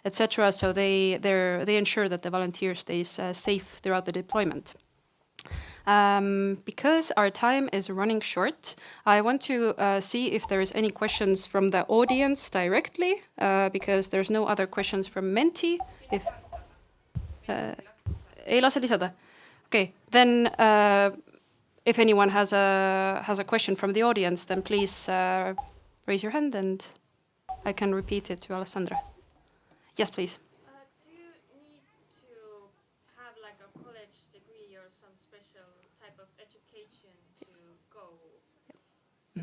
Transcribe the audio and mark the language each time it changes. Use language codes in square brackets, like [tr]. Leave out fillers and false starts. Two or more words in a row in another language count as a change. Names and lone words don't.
[en] So they ensure that the volunteer stays safe throughout the deployment. Because our time is running short, I want to see if there is any questions from the audience directly, because there's no other questions from Menti. [et] Ei lase lisada. [en] Okay, then if anyone has a question from the audience, then please raise your hand and I can repeat it to Alessandra. Yes, please. Do you need to have like a college degree or some special type of education to go there?